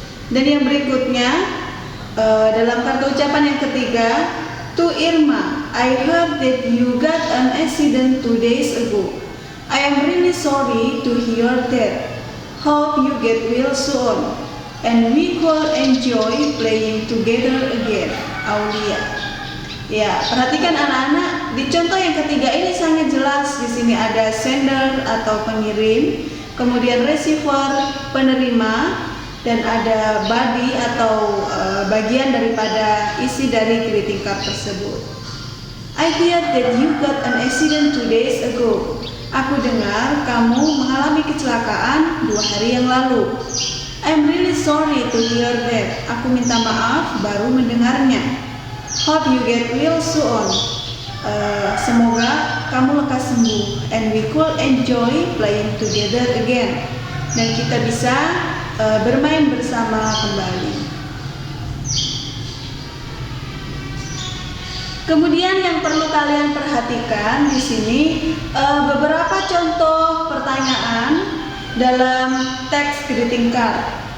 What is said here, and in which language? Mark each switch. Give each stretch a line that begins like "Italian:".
Indonesian: Dan yang berikutnya, dalam kartu ucapan yang ketiga,
English: to Irma, I heard that you got an accident 2 days ago. I am really sorry to hear that. Hope you get well soon, and we could enjoy playing together again. Aulia.
Indonesian: Ya, perhatikan anak-anak, di contoh yang ketiga ini sangat jelas. Di sini ada sender atau pengirim, kemudian receiver, penerima, dan ada body atau bagian daripada isi dari greeting card tersebut.
English: I heard that you got an accident 2 days ago.
Indonesian: Aku dengar kamu mengalami kecelakaan 2 hari yang lalu.
English: I'm really sorry to hear that.
Indonesian: Aku minta maaf baru mendengarnya.
English: Hope you get well soon.
Indonesian: Semoga kamu lekas sembuh.
English: And we could enjoy playing together again.
Indonesian: Dan kita bisa bermain bersama kembali. Kemudian yang perlu kalian perhatikan di sini beberapa contoh pertanyaan dalam teks greeting card.